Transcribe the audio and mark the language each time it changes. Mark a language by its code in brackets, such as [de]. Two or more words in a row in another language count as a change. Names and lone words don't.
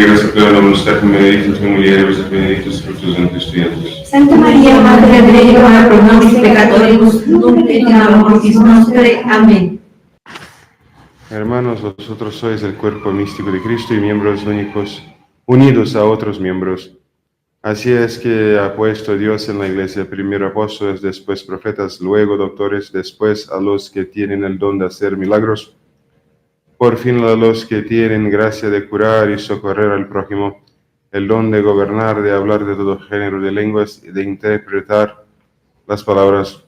[la] Sacra Dominus Tecum benedictus in mulieribus et benedictus fructus ventris tui, Iesus. Santa Maria, Madre Dei, ora pro nobis peccatoribus, nunc et in hora mortis nostre. [es] Amén. Hermanos, vosotros sois el cuerpo místico de Cristo y miembros únicos, unidos a otros miembros. Así es que ha puesto Dios en la Iglesia primero apóstoles, después profetas, luego doctores, después a los que tienen el don de hacer milagros, por fin a los que tienen gracia de curar y socorrer al prójimo, el don de gobernar, de hablar de todo género de lenguas y de interpretar las palabras.